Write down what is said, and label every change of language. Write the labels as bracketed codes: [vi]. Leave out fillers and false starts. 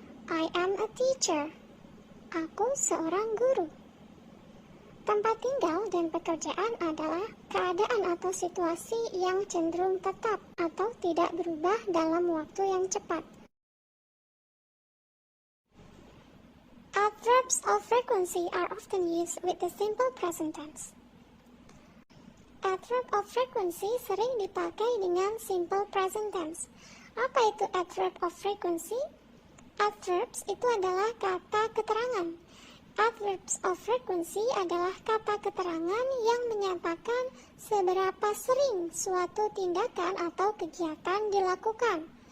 [en] I am a teacher. [id] Aku seorang guru. Tempat tinggal dan pekerjaan adalah keadaan atau situasi yang cenderung tetap atau tidak berubah dalam waktu yang cepat. [en] Adverbs of frequency are often used with the simple present tense. [id] Adverb of frequency sering dipakai dengan simple present tense. Apa itu adverb of frequency? Adverbs itu adalah kata keterangan. Adverbs of frequency adalah kata keterangan yang menyatakan seberapa sering suatu tindakan atau kegiatan dilakukan.